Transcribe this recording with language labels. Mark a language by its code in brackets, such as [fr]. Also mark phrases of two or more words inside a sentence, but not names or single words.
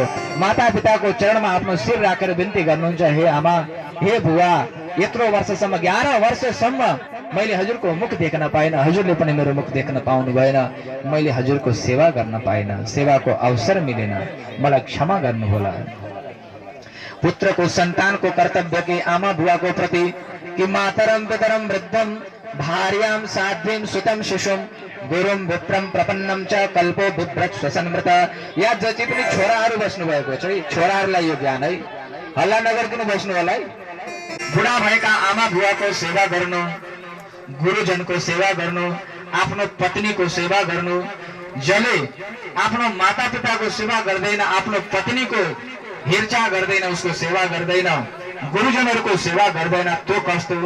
[ne] माता पिताको चरणमा आफ्नो शिर राखेर बिन्ती गर्नुहुन्छ, हे आमा, हे बुवा, यत्रो वर्षसम्म 11 वर्षसम्म मैले हजुरको मुख देख्न पाइन, हजुरले पनि मेरो मुख देख्न पाउनु भएन, मैले हजुरको सेवा गर्न पाइन, सेवाको अवसर मिलेन, मलाई क्षमा गर्नुहोला। पुत्रको सन्तानको कर्तव्य कि आमा बुवाको प्रति कि [sa] मातरम पितरम वृद्धम भार्याम साध्वीम सुतम शिशुम गुरुम विप्रम प्रपन्नम च कल्पो बिभ्रत स्वसन्मृत। [ne] या जति पनि छोराहरू बस्नु भएको छ, छोराहरूलाई यो ज्ञान है, हल्ला नगरिकन बस्नु होला है। बुढा भएका आमा बुवाको सेवा गर्नु, गुरुजनको सेवा गर्नु, आफ्नो पत्नीको सेवा गर्नु। जसले आफ्नो माता पिताको सेवा गर्दैन, आफ्नो पत्नीको हेरचाह गर्दैन, उसको सेवा गर्दैन, गुरुजनहरूको सेवा गर्दैन, त्यो कस्तो हो?